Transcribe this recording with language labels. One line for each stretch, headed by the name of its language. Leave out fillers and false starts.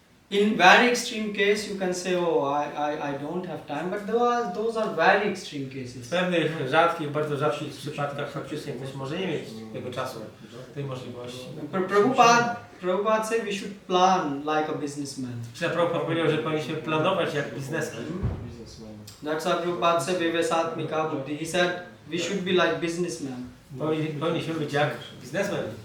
English: In very extreme case, you can say, oh, I don't have time, but those are very extreme
Polish: W
English: cases.
Polish: pewnych rzadkich, bardzo rzadkich przypadkach faktycznie ktoś może nie mieć tego czasu, tej możliwości.
English: Prabhupada said we should plan like a businessman.
Polish: Prabhupada powiedział, że powinniśmy planować jak biznesmen.
English: That's why Prabhupada said Vivesatmika Buddhi. He said we should be like businessmen.
Polish: Powinniśmy być jak biznesmen.